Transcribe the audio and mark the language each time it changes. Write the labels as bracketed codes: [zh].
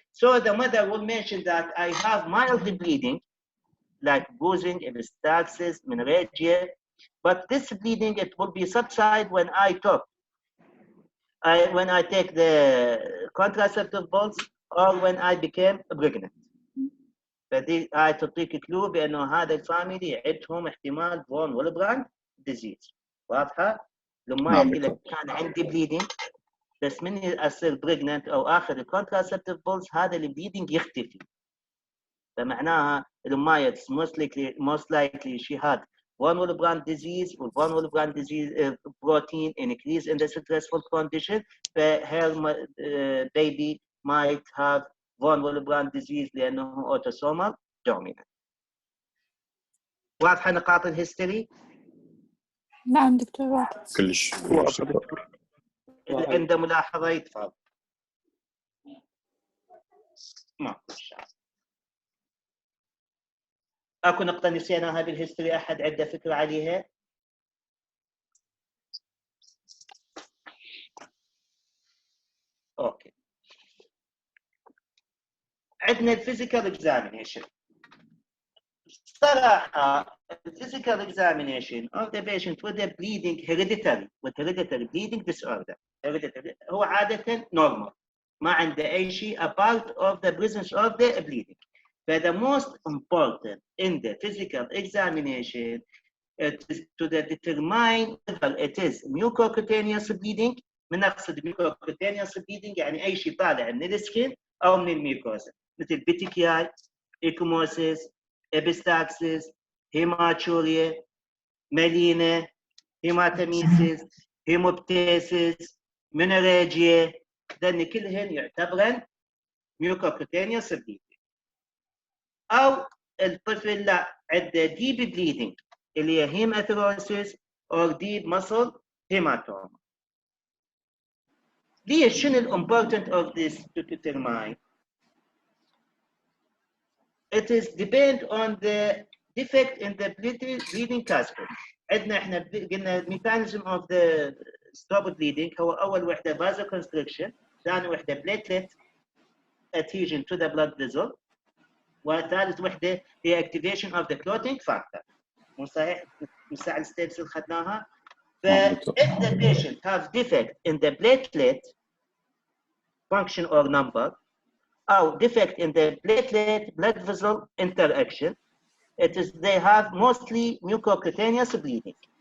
[en] So the mother will mention that I have mild bleeding, like bruising, epistaxis, menorrhagia, but this bleeding, it will be subside when when I take the contraceptive pills or when I became pregnant. [ar] فدي تعطيك كلو بانه هذا الفاميلي عندهم احتمال فون ويلبراند ديزيز. واضحه؟ لما يقول لك كان عندي بليدنج بس مني اصير بريجننت او اخذ الكونتراسبتيف بولز هذا البليدنج يختفي. فمعناها الامايه [en] most likely she had von Willebrand disease or von Willebrand disease protein increase in the stressful condition. Her baby might have von Willebrand disease [ar] لأنه [en] autosomal dominant. [ar] واضحة نقاط الهيستوري؟ نعم دكتور واضح. كلش واضح دكتور. إذا عنده ملاحظة يتفضل. اكو نقطة نسيناها بالهيستوري احد عنده فكرة عليها؟ اوكي. عندنا الفيزيكال اكزامينيشن. صراحة الفيزيكال اكزامينيشن [en] of the patient with a bleeding hereditary bleeding disorder. [ar] هو عادة normal. ما عنده أي شيء [en] apart of the presence of the bleeding. But the most important in the physical examination is to determine whether it is mucocutaneous bleeding. [ar] من نقصد mucocutaneous bleeding يعني أي شيء طالع من السكين أو من الميوكوزا مثل بيتيكياي، إيكوموسيس، إبستاكسيس، هيماتوريا، مالينا، هيماتاميسيس، هيموبتيسيس، منوريجيا، لأن كلهن يعتبرن mucocutaneous bleeding. أو الطفل لا عنده deep bleeding اللي هي هيماثيروسيس [en] or deep muscle hematoma. [ar] ليش شنو ال [en] important of this to determine? It is depend on the defect in the bleeding cascade. [ar] عندنا احنا قلنا [en] mechanism of the stop bleeding [ar] هو اول وحده [en] vasoconstriction، [ar] ثاني وحده [en] platelet adhesion to the blood vessel، [ar] وثالث وحده هي [en] activation of the clotting factor. [ar] مو صحيح؟ مساعد الستيبس اللي اخذناها. [en] ف if the patient has defect in the platelet function or number or defect in the platelet blood vessel interaction, they have mostly mucocutaneous bleeding.